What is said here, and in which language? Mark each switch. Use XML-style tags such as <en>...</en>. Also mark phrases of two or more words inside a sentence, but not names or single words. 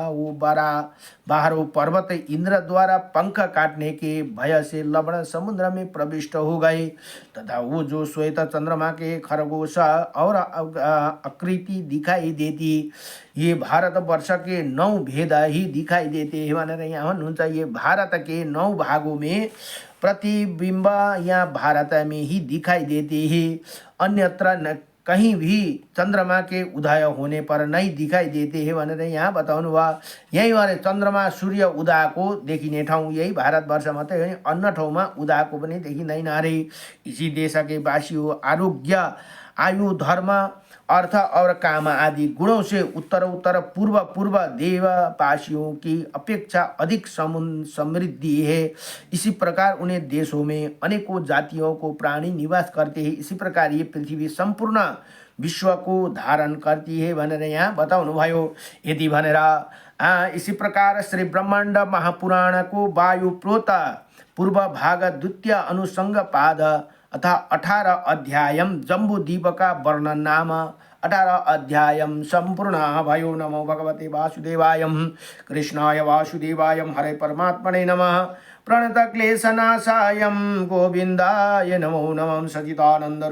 <hi>वो बाहरों पर्वत इंद्र द्वारा पंख काटने के भय से लवण समुद्र में प्रविष्ट हो गए तथा वो जो श्वेत चंद्रमा के खरगोश और आकृति दिखाई देती, ये भारत वर्ष के 9 भेद ही दिखाई देते हैं</hi> <ne>भनेर यहाँ भन्नुहुन्छ।</ne> <hi>ये भारत के 9 भागों में प्रतिबिंब यहाँ भारत में ही दिखाई देते हैं, अन्यत्र कहीं भी चंद्रमा के उदय होने पर नहीं दिखाई देते हैं</hi> <ne>भनेर यहाँ बताउनु भयो। यही वाले चंद्रमा सूर्य उदयको देखिने ठाउँ यही भारतवर्ष मात्रै होइन, अन्य ठाउँमा उदयको पनि देखिँदैन अरे।</ne> <hi>इसी देश के वासी आरोग्य, आयु, धर्म, अर्थ और काम आदि गुणों से उत्तर पूर्व देववासियों की अपेक्षा अधिक समृद्धि है। इसी प्रकार उन्हें देशों में अनेकों जातियों को प्राणी निवास करते हैं। इसी प्रकार ये पृथ्वी संपूर्ण विश्व को धारण करती है</hi> <ne>भनेर यहाँ बताउनु भयो। यदि भनेर</ne> <hi>इसी प्रकार श्री ब्रह्मांड महापुराण को वायु प्रोत पूर्व भाग द्वितीय अनुसंग पाद अथा 18 अध्यायम जम्बूद्वीप का वर्णन नाम 18 अध्यायम संपूर्ण भयो।</hi> <sa>नमो भगवते वासुदेवाय, कृष्णाय वासुदेवाय, हरे परमात्मने नमः। प्रणत क्लेशनाशाय गोविंदाय नमो नमः।</sa>